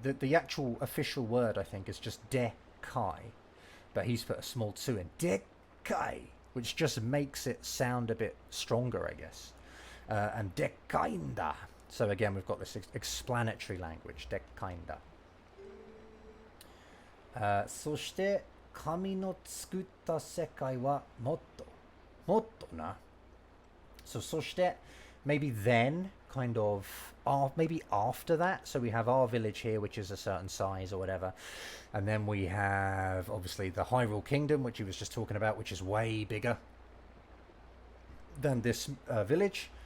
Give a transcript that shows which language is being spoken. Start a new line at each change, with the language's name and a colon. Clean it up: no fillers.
English: The actual official word, I think, is just dekai. But he's put a small tsu in. Dekai, which just makes it sound a bit stronger, I guess. And dekainda. So again, we've got this explanatory language. Dekainda.
Japanese: そして神の作った世界はもっとな。
English: So そして maybe then kind of maybe after that. So we have our village here, which is a certain size or whatever, and then we have obviously the Hyrule Kingdom, which he was just talking about, which is way bigger than this village.